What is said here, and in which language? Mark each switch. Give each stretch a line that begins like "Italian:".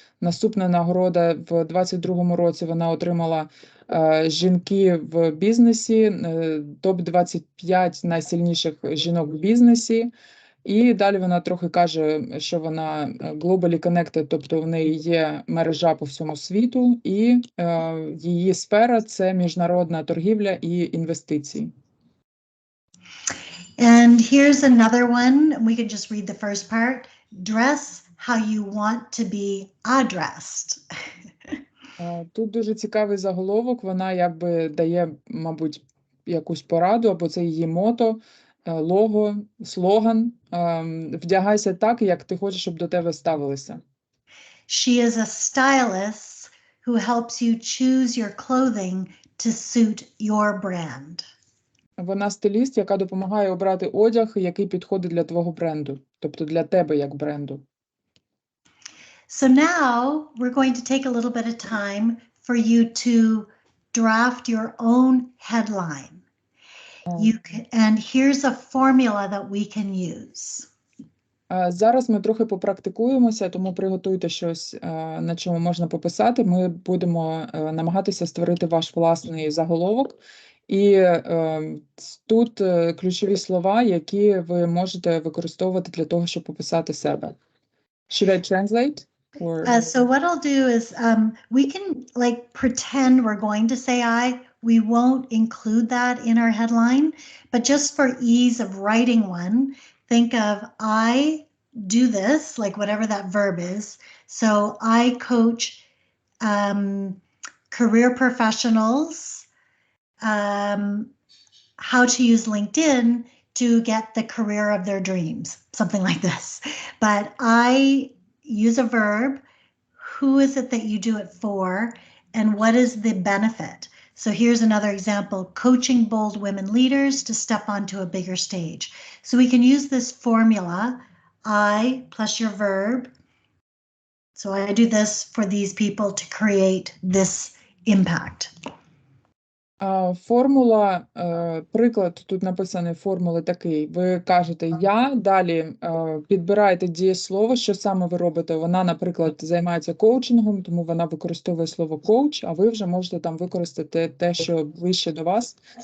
Ukrainian: Наступна нагорода в 2022 році вона отримала жінки в бізнесі, топ-25 найсильніших жінок в бізнесі. І далі вона трохи каже, що вона
English: globally connected,
Ukrainian: тобто в неї є мережа по всьому світу, і її сфера – це міжнародна торгівля і інвестиції.
English: And here's another one. We can just read the first part. Dress how you want to be addressed.
Ukrainian: Тут дуже цікавий заголовок. Вона якби дає, мабуть, якусь пораду, або це її мото, лого, слоган. Вдягайся так, як ти хочеш, щоб до тебе ставилися.
English: She is a stylist who helps you choose your clothing to suit your brand.
Ukrainian: Вона стиліст, яка допомагає обрати одяг, який підходить для твого бренду, тобто для тебе як бренду.
English: So now we're going to take a little bit of time for you to draft your own headline. And here's a formula that we can use.
Ukrainian: Зараз ми трохи попрактикуємося, тому приготуйте щось, на чому можна пописати. Ми будемо намагатися створити ваш власний заголовок. І тут ключові слова, які ви можете використовувати для того, щоб пописати себе.
English: Should I translate? So what I'll do is we can like pretend we're going to say I. We won't include that in our headline, but just for ease of writing one, think of I do this, like whatever that verb is. So I coach career professionals how to use LinkedIn to get the career of their dreams, something like this. But I use a verb. Who is it that you do it for, and what is the benefit? So here's another example, coaching bold women leaders to step onto a bigger stage. So we can use this formula, I plus your verb. So I do this for these people to create this impact.
Ukrainian: Формула, приклад, тут написаний формули такий. Ви кажете «я», далі підбираєте дієслово, що саме ви робите. Вона, наприклад, займається коучингом, тому вона використовує слово «коуч», а ви вже можете там використати те, що ближче до вас.